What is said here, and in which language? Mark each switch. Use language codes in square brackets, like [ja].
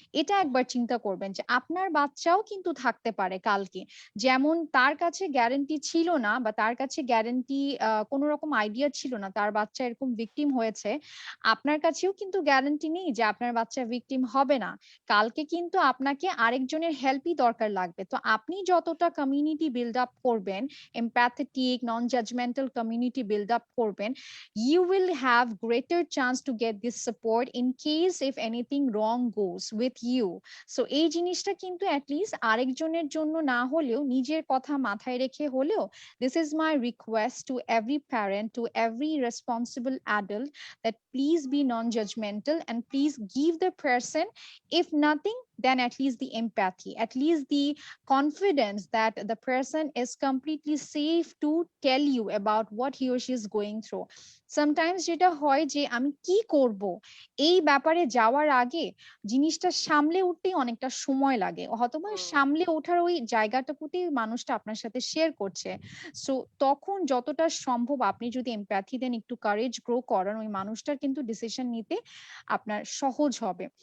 [bn] এটা একবার চিন্তা করবেন যে আপনার বাচ্চাও কিন্তু থাকতে পারে কালকে, যেমন তার কাছে গ্যারান্টি ছিল না, বা তার কাছে গ্যারান্টি কোনো রকম আইডিয়া ছিল না তার বাচ্চা এরকম ভিকটিম হয়েছে, আপনার কাছেও কিন্তু গ্যারান্টি নেই যে আপনার বাচ্চা ভিকটিম হবে না। কালকে কিন্তু আপনাকে আরেকজনের হেল্পই দরকার লাগবে। তো আপনি যতটা কমিউনিটি বিল্ড আপ করবেন, [en] empathetic non-judgmental community build up করবেন, you will have greater chance to get this support in case if anything wrong goes with you. So [bn] এই জিনিসটা কিন্তু [en] at least [bn] আরেকজনের জন্য না হলেও নিজের কথা মাথায় রেখে হলেও, [en] this is my request to every parent, to every responsible adult, that please be non-judgmental and please give the person, if nothing then at least the empathy, at least the confidence that the person is completely safe to tell you about what he or she is going through. [bn] Sometimes যেটা হয় যে আমি কি করব এই ব্যাপারে যাওয়ার আগে জিনিসটা সামলে উঠতেই অনেকটা সময় লাগে, হয়তোবা সামলে ওঠার ওই জায়গাটুকুতেই মানুষটা আপনার সাথে শেয়ার করছে। সো তখন যতটা সম্ভব আপনি যদি এমপ্যাথি দেন, একটু কারেজ গ্রো করান, ওই মানুষটার কিন্তু ডিসিশন নিতে আপনার সহজ হবে।